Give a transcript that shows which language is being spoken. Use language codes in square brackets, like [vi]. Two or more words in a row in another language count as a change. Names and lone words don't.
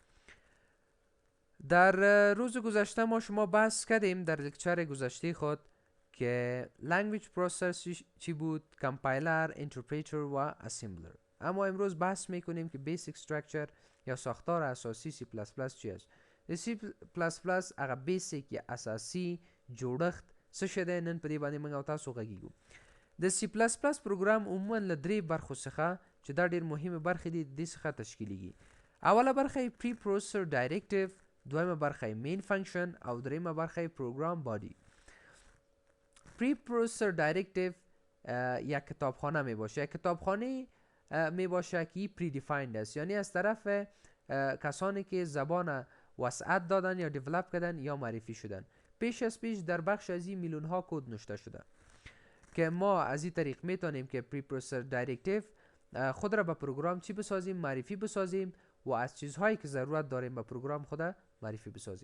[fa] در روز گذشته ما شما بحث کردیم در لکچر گذشته خود که [en] Language Processor [fa] چی بود، [en] Compiler، Interpreter و Assembler. [fa] اما امروز بحث میکنیم که [en] Basic Structure [fa] یا ساختار اساسی C++ چی است. [ps] C++ هغه بیسیک یا اساسی جوړښت څه شی دی، نن په دې باندې موږ او تاسو غږیږو. د C++ پروګرام عموما له درې برخو څخه چې دا ډېر مهمه برخې دي د دې څخه تشکیلیږي. اوله برخه یې [en] preprocessor directive, [ps] دویمه برخه یې [en] main function [ps] او دریمه برخه یې [en] program body. preprocessor directive [fa] یا کتابخانه می باشه. کتابخانه می باشه که [en] predefined [fa] است، یعنی از طرف کسانی که زبان وسعت دادن یا دیولپ کردن یا معرفی شدن. پیش از پیش در بخش از این میلیون ها کد نوشته شده که ما از این طریق میتونیم که [en] preprocessor directive [fa] خود را به پروگرام چی بسازیم، معرفی بسازیم و از چیزهایی که ضرورت داریم به پروگرام خود معرفی بسازیم.